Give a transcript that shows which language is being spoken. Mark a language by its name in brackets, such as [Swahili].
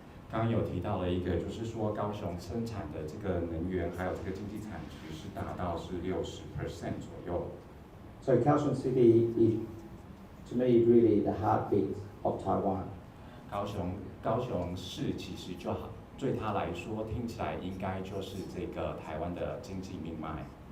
[Chinese] 刚刚有提到了一个，就是说高雄生产的这个能源还有这个经济产值是达到是60% 左右。 [English] So Carlton City is, to me, really the heartbeat of Taiwan. [Chinese] 高雄市其实就好，对他来说听起来应该就是这个台湾的经济命脉。